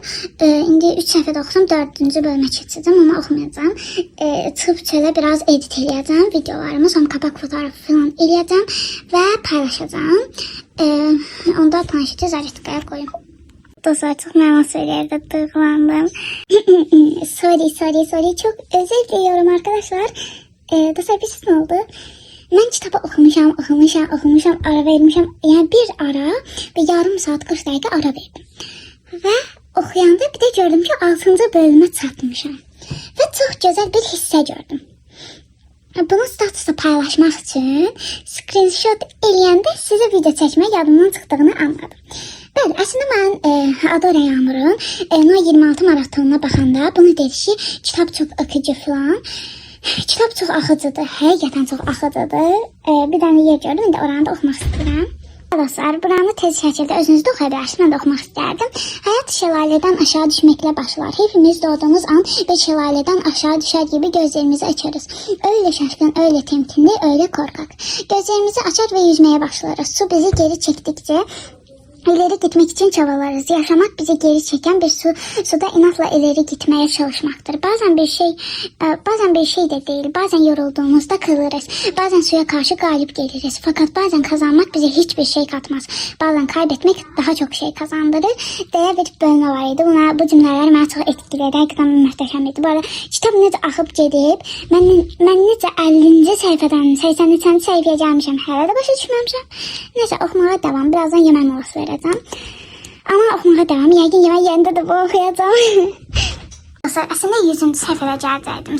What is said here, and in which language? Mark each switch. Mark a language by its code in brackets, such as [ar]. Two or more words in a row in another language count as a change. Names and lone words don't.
[az] İndi 3 səhifədə oxusam 4-cü bölümə keçəcəm, amma oxumayacağam. Çıxıb çölə biraz edit eləyəcəm videolarımı, sonra kapak fotoğrafı falan eləyəcəm və paylaşacağım. Onda planşeti zaryadqaya qoyum. Dostlar, çox məna söyləyərdə duyğulandım. Sorry. [tr] Çox özür diliyorum arkadaşlar. [az] Dostlar, bir ne oldu? Mən kitabı oxumuşam, ara vermişəm. Yəni bir ara və yarım saat 40 dəqiqə ara verdim. Və oxuyanda bir də gördüm ki, 6-cı bölümə çatmışam. Və çox gözəl bir hissə gördüm. Bunu statusda paylaşmaq üçün screenshot eləyəndə sizə video çəkmək yadımdan çıxdığını anladım. Bəli, əslində mən Adora Yağmurun No 26 maratonuna baxanda bunu dedi ki, kitab çox akıcı falan. Kitab çox axıcıdır, həqiqətən çox axıcıdır. Bir dənə yer gördüm, indi oranı da oxumaq istəyirəm. Dostlar, buranı tez şəkildə özünüzdə oxuya bilərsiniz, mən də oxumaq istərdim. [tr] Həyat şəlalədən aşağı düşməklə başlar. Hepimiz doğduğumuz an bir şəlalədən aşağı düşər gibi gözlerimizi açarız. Öyle şaşkın, öyle temkinli, öyle korkak. Gözlerimizi açar ve yüzmeye başlarız. Su bizi geri çektikçe İleri gitmek için çabalarız. Yaşamak bizi geri çeken bir suda inatla ileri gitmeye çalışmaktır. Bazen bir şey de değil. Bazen yorulduğumuzda kırılırız. Bazen suya karşı galip geliriz. Fakat bazen kazanmak bize hiçbir şey katmaz. Bazen kaybetmek daha çok şey kazandırır. Diye bir bölümü var idi. Bu cümleler beni çok etkiledi. Hakikaten mühteşem idi. Bu arada kitap [az] necə axıb gedib. Mən necə 50-ci səhifədən 83-cü səhifəyə gəlmişəm. Hələ də başa düşməmişəm. Neyse, oxumağa devam. Birazdan yemək molası verəcəm. Ama oxumağa devam. Yəqin yemək yerində də bu oxuyacağım. Əslində 100-cü səhifədə gələcəkdim.